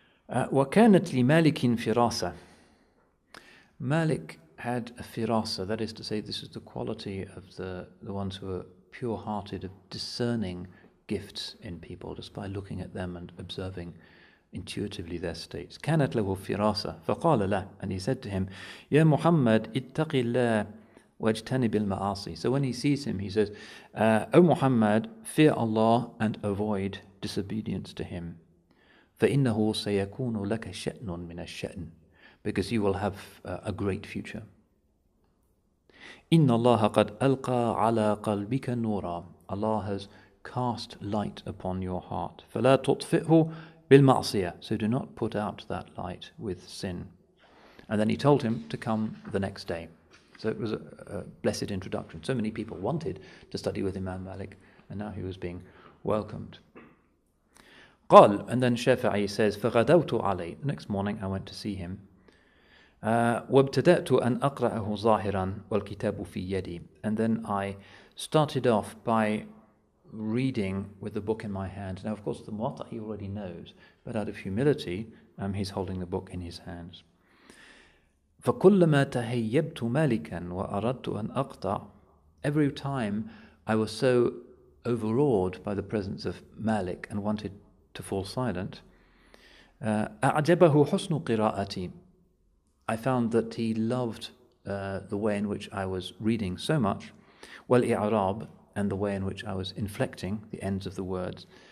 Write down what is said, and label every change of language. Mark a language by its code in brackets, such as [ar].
[ar] وَكَانَتْ لِمَالِكٍ فِرَاسَةٍ. [en] Malik had a firasa, that is to say, this is the quality of the ones who are pure-hearted, of discerning gifts in people just by looking at them and observing, intuitively their states. [ar] كانت له فراسة فقال له, [en] and he said to him, [ar] يا محمد اتق الله واجتنب المعاصي. [en] So when he sees him, he says, O Muhammad, fear Allah and avoid disobedience to him. [ar] فإنه سيكون لك شأن من الشأن, [en] because you will have a great future. [ar] إن الله قد ألقى على قلبك نورا. [en] Allah has cast light upon your heart. [ar] فلا تطفئه بالمعصية. [en] So do not put out that light with sin. And then he told him to come the next day. So it was a blessed introduction. So many people wanted to study with Imam Malik, and now he was being welcomed. [ar] قال, [en] and then Shafi'i says, [ar] فغدوت عليه. [en] The next morning I went to see him. [ar] وابتدأت أن أقرأه ظاهرا والكتاب في يدي. [en] And then I started off by reading with the book in my hand. Now, of course, the Muwatta he already knows, but out of humility, he's holding the book in his hands. [ar] فكلما تهيبت مالكا وأردت أن أقطع. [en] Every time I was so overawed by the presence of Malik and wanted to fall silent, [ar] أعجبه حسن قراءتي. [en] I found that he loved the way in which I was reading so much, والإعراب, and the way in which I was inflecting the ends of the words.